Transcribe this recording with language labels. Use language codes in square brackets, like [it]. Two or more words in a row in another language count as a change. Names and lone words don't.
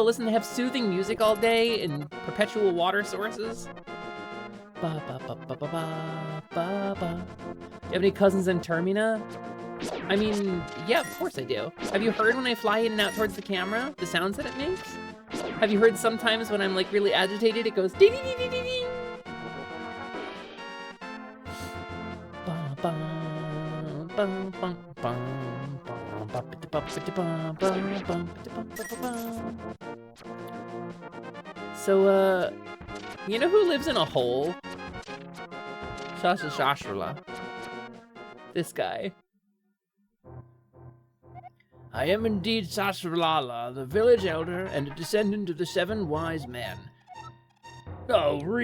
[en] Listen, they have soothing music all day and perpetual water sources. Ba ba ba ba ba ba ba ba. Do you have any cousins in Termina? I mean, yeah, of course I do. Have you heard when I fly in and out towards the camera, the sounds that it makes? Have you heard sometimes when I'm like really agitated, it goes ding ding ding ding ding. Ba ba ba ba ba. So, you know who lives in a hole? Shashrula. This guy. I am indeed Sasralala, the village elder and a descendant of the 7 wise men.